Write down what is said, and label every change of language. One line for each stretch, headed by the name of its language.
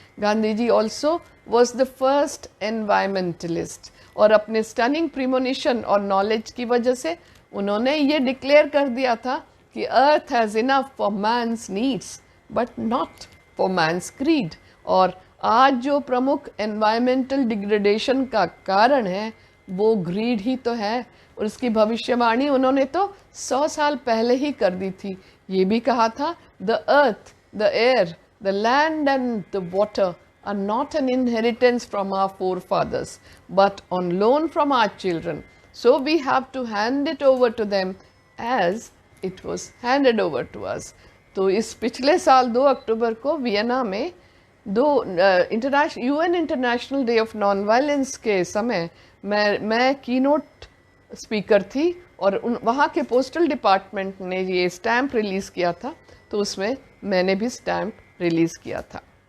English: Gandhi ji also was the first environmentalist,
Hindi: और अपने stunning premonition और नॉलेज की वजह से उन्होंने ये डिक्लेयर कर दिया था कि
English: Earth has enough for man's needs but not for man's greed.
Hindi: और आज जो प्रमुख एनवायरमेंटल डिग्रेडेशन का कारण है वो ग्रीड ही तो है, और उसकी भविष्यवाणी उन्होंने तो 100 साल पहले ही कर दी थी। ये भी कहा था,
English: The earth, the air, the land and the water are not an inheritance from our forefathers but on loan from our children, so we have to hand it over to them as it was handed over to us।
Hindi: तो इस पिछले साल 2 अक्टूबर को Vienna में UN international day of non violence के समय मैं keynote speaker थी, और वहाँ के पोस्टल डिपार्टमेंट ने ये स्टैम्प रिलीज़ किया था, तो उसमें मैंने भी स्टैम्प रिलीज़ किया था।